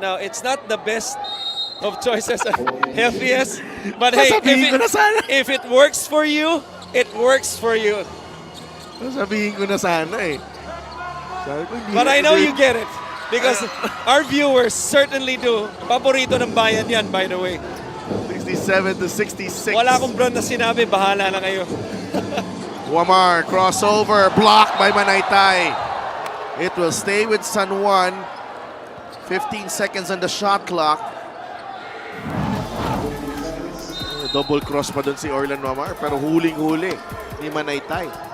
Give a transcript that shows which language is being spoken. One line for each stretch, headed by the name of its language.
English: Now, it's not the best of choices, healthiest, but hey, if it works for you, it works for you.
Filipino: Sabihin ko na sana eh.
English: But I know you get it because our viewers certainly do.
Filipino: Paborito ng bayan yan,
English: by the way. 67-66.
Filipino: Wala akong brand na sinabi, bahala na kayo.
English: Wamar, crossover, blocked by Manaytay. It will stay with San Juan. 15 seconds on the shot clock.
Filipino: Double cross pa dun si Orlan Wamar, pero huling-huli ni Manaytay.